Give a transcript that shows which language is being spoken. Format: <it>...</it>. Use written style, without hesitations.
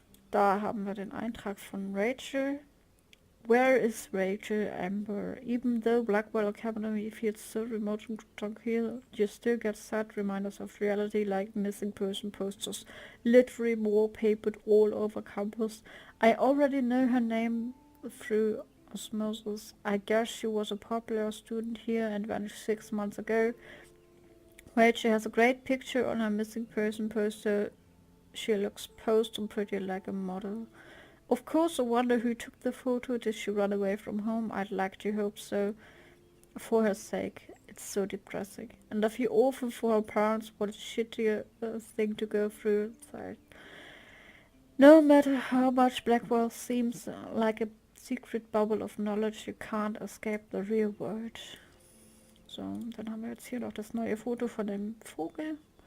<de>Da haben wir den Eintrag von Rachel.</de> <en>Where is Rachel Amber? Even though Blackwell Academy feels so remote and tranquil, you still get sad reminders of reality like missing person posters, literally wallpapered all over campus. I already know her name through osmosis. I guess she was a popular student here and vanished 6 months ago. Rachel has a great picture on her missing person poster. She looks posed and pretty like a model. Of course, I wonder who took the photo. Did she run away from home? I'd like to hope so. For her sake. It's so depressing. And I feel awful for her parents. What a shitty thing to go through. No matter how much Blackwell seems like a secret bubble of knowledge, you can't escape the real world.</en> <de>So, dann haben wir jetzt hier noch das neue Foto von dem Vogel.</de>